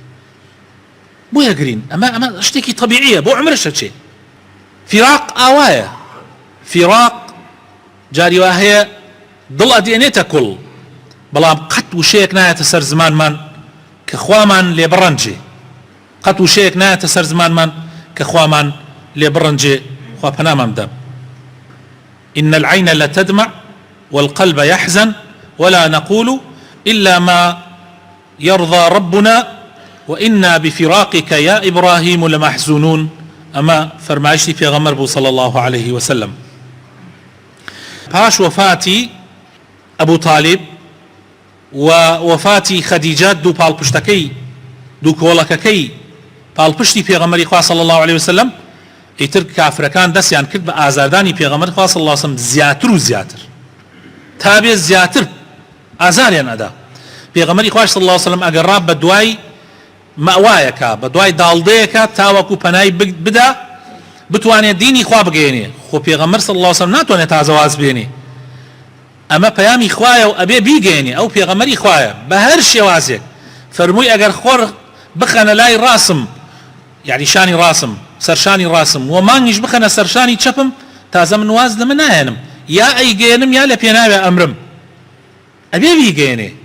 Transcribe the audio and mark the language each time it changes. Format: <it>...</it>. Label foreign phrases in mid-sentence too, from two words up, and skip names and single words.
<ckb>بۆ یەگرین ئەمە شتێکی طبیعیە بۆ عومرەشە چێ فیراق ئاوایە فیراق جاری وا هەیە دڵ ئەدێنێتە کوڵ بەڵام قەت وشەیەک نایەتە سەر زمانمان کە خوامان لێ بڕەنجێ قەت وشەیەک نایەتە سەر زمانمان کە خوامان لێ بڕەنجێ خوا پەنامان بدەم</ckb> <ar>إن العين لتدمع والقلب يحزن ولا نقول إلا ما يرضى ربنا وإنا بفراقك يا إبراهيم لمحزونون</ar> <ckb>أما فرمایشتی پێغەمبەر بوو</ckb> <ar>صلى الله عليه وسلم پاش وفاتی ئەبوو طالب و وفاتی خەدیجە دوو پاڵپشتەکەی دوو کۆڵەکەکەی پاڵپشتی پێغەمبەری خوا صلى الله عليه وسلم ئیتر کافرەکان دەستیان کرد بە ئازاردانی پێغەمبەر خوا صلی الله علیه وسلم زیاتر و زیاتر تا بێ زیاتر ئازاریان ئەدا پێغەمبەری خوا صلی الله علیه وسلم ئەگەڕا بە دوای مەوایەکە بە دوای داڵدەیەکە تاوەکو پەنای بدا بتوانێت دینی خوا بگەێنێ خۆ پێغەمبەر صلی الله علیه وسلم ناتوانێت تازەواز بێنێ ئەمە پەیامی خوایە و ئەبێ بیگەێنێ ئەو پێغەمبەری خوایە بە هەر شێوازێک فەرمووی ئەگەر خۆر بخەنە لای ڕاسم یعنی شانی ڕاسم سەرشانی ڕاستم و مانگیش بخەنە سەرشانی چەپم تازە من واز لەمە نایەنم یا ئەیگەێنم یا لە پێناوێ ئەمرم ئەبێ بیگەێنێ</ar>